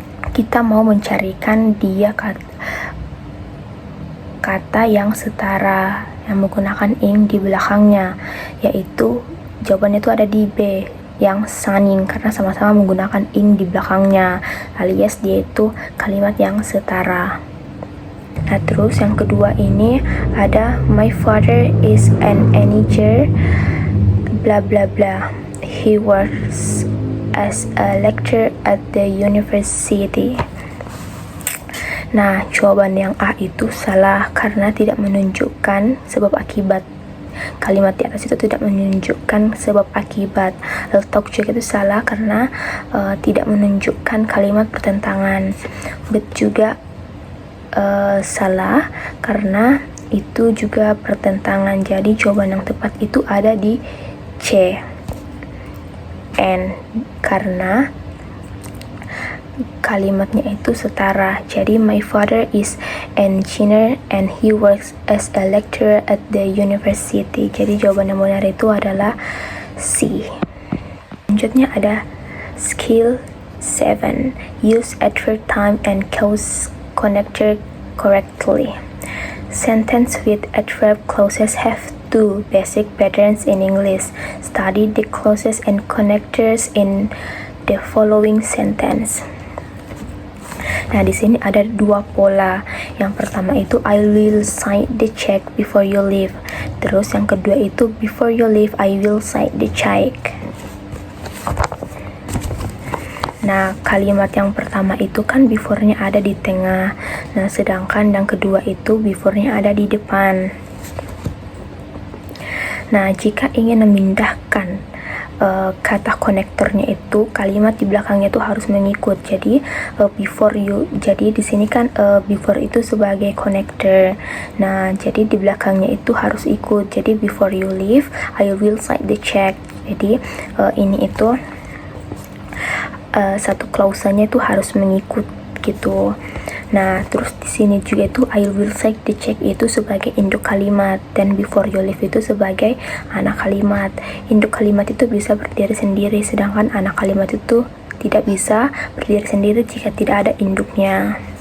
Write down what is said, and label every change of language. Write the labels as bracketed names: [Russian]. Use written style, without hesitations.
[Indonesian] kita mau mencarikan dia kata yang setara yang menggunakan ing di belakangnya, yaitu jawabannya itu ada di B yang sunning karena sama-sama menggunakan ing di belakangnya, alias dia itu kalimat yang setara. Nah, terus yang kedua ini ada [English] my father is an engineer bla bla bla. He works as a lecturer at the university. [Indonesian] Nah, jawaban yang A itu salah karena tidak menunjukkan sebab akibat. Kalimat di atas itu tidak menunjukkan sebab akibat. Letak juga itu salah karena tidak menunjukkan kalimat pertentangan. Bet juga salah karena itu juga pertentangan. Jadi jawaban yang tepat itu ada di C. N karena kalimatnya itu setara. [English] Jadi my father is engineer and he works as a lecturer at the university. [Indonesian] Jadi jawaban yang benar itu adalah C. Selanjutnya ada skill 7. [English] Use adverb time and cause connector correctly. Sentence with adverb clauses have two basic patterns in English. Study the clauses and connectors in the following sentence. [Indonesian] Nah, di sini ada dua pola. Yang pertama itu [English] I will sign the check before you leave. [Indonesian] Terus yang kedua itu [English] before you leave I will sign the check. [Indonesian] Nah, kalimat yang pertama itu kan before-nya ada di tengah. Nah, sedangkan yang kedua itu before-nya ada di depan. Nah, jika ingin memindahkan kata konektornya itu, kalimat di belakangnya itu harus mengikut. Jadi [English] before you, [Indonesian] jadi di sini kan before itu sebagai connector. Nah, jadi di belakangnya itu harus ikut. [English] Jadi before you leave, I will sign the check. [Indonesian] Jadi ini itu satu klausanya itu harus mengikut gitu. Nah, terus di sini juga itu [English] I will sign the check [Indonesian] itu sebagai induk kalimat dan [English] before you leave [Indonesian] itu sebagai anak kalimat. Induk kalimat itu bisa berdiri sendiri, sedangkan anak kalimat itu tidak bisa berdiri sendiri jika tidak ada induknya.